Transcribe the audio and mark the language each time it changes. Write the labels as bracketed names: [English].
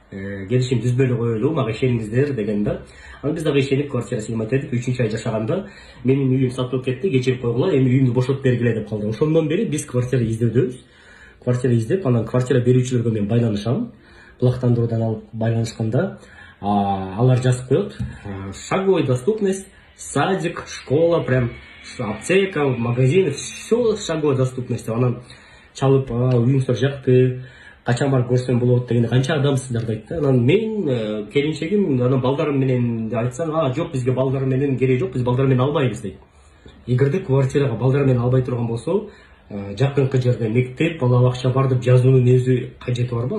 [Kyrgyz] Келишим түзбөлү коелу, мага ишениңиздер деген да. Аны биз дагы ишенип квартира сыймай этип 3 ай жашаганда менин үйүм сатылып кетти, кечирип койгула, эми үйүмдү бошотуп бергиле деп калды. Ошондон бери биз квартира издөөбүз. Квартира издеп, анан квартира берүүчүлөргө мен байланышам. Булактандыруудан алып байланышканда, алар жазып коет. [Russian] Шаговой доступность, садик, школа, прям аптека, магазин, все шаговой доступность. [Kyrgyz] Анан чалып, үйүңүздөр жакты, качан барып көрсөм болот дегенде, канча адамсыздар дейт. Анан мен келинчегим, анан балдарым менен айтсаң, жок, бизге балдарым менен кереги жок, биз балдарым менен албайбыз дейт. Эгерде квартирага балдарым менен албай турган болсо, жакынкы жерде мектеп, бала бакча бар деп жазуунун өзү кажети барбы?